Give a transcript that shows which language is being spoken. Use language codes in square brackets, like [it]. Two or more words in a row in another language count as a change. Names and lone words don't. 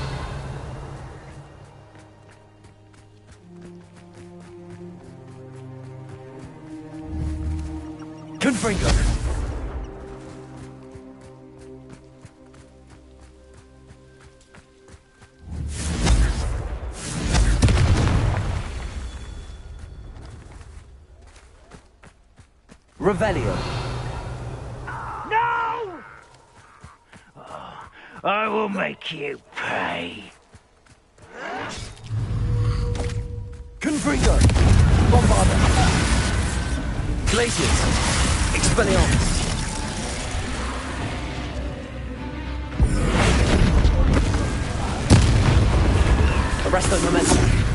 [la] Confringo. Revelio. [en] No! Oh, I will make you pay. [la] Confringo. Bombarda. Glaciers. Expelliarmus. Arresto Momentum.